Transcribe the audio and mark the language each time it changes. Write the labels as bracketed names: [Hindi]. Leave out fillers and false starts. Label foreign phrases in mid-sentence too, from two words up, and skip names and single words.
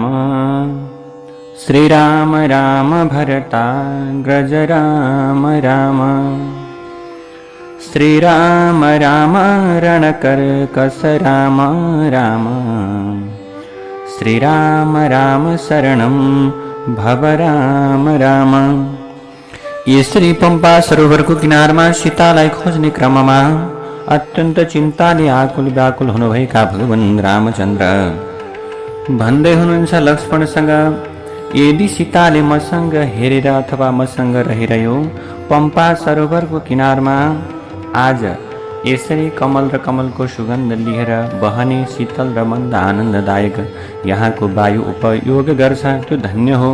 [Sanskrit] श्रीराम राम भरताग्रज राम राम। श्रीराम राम रणकर्कश राम राम। श्रीराम राम शरणं भव राम राम। [Nepali] यसरी पंपा सरोवरको किनारमा सीतालाई खोज्ने क्रममा अत्यन्त चिन्ताले आकुल व्याकुल हुनुभएका भगवान रामचन्द्र भन्दै हुनुहुन्छ लक्ष्मणसँग, यदि सीताले मसँग हेरेर अथवा मसँग रहिरह्यो पंपा सरोवरको किनारमा आज यसरी कमल र कमलको सुगन्ध लिएर बहने शीतल र मन्द आनन्ददायक यहाँको वायु उपयोग गर्छ, त्यो धन्य हो।